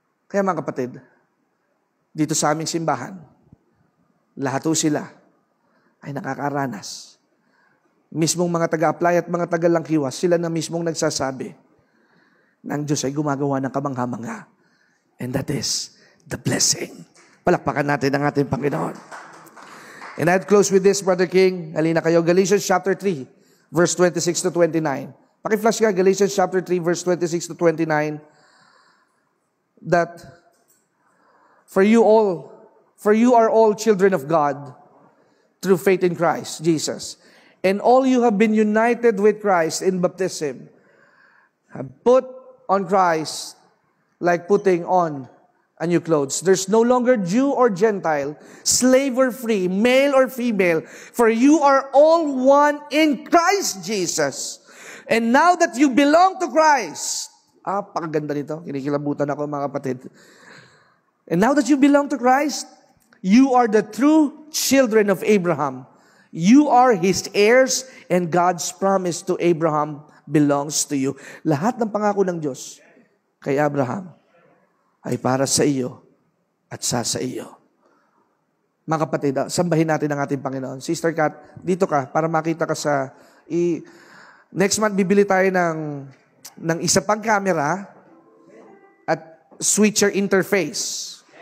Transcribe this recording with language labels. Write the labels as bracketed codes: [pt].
[tl] Kaya mga kapatid, dito sa aming simbahan, lahat po sila ay nakakaranas. Mismong mga taga-apply at mga taga-langkiwas, sila na mismong nagsasabi na ang Diyos ay gumagawa ng kamangha-mangha. [en] And that is the blessing. [tl] Palakpakan natin ang ating Panginoon. [en] And I'd close with this, Brother King. [tl] Halina kayo, [en] Galatians chapter 3, verse 26 to 29. [tl] Paki-flash ka, [en] Galatians chapter 3, verse 26 to 29. That for you are all children of God through faith in Christ Jesus. And all you have been united with Christ in baptism, have put on Christ like putting on a new clothes. There's no longer Jew or Gentile, slave or free, male or female, for you are all one in Christ Jesus. And now that you belong to Christ, [tl] pakaganda nito, kinikilabutan ako mga kapatid. [en] And now that you belong to Christ, you are the true children of Abraham. You are His heirs, and God's promise to Abraham belongs to you. [tl] Lahat ng pangako ng Diyos kay Abraham ay para sa iyo at sa iyo. Mga kapatid, sambahin natin ang ating Panginoon. Sister Kat, dito ka para makita ka sa... Next month, bibili tayo ng isa pang camera at switcher interface.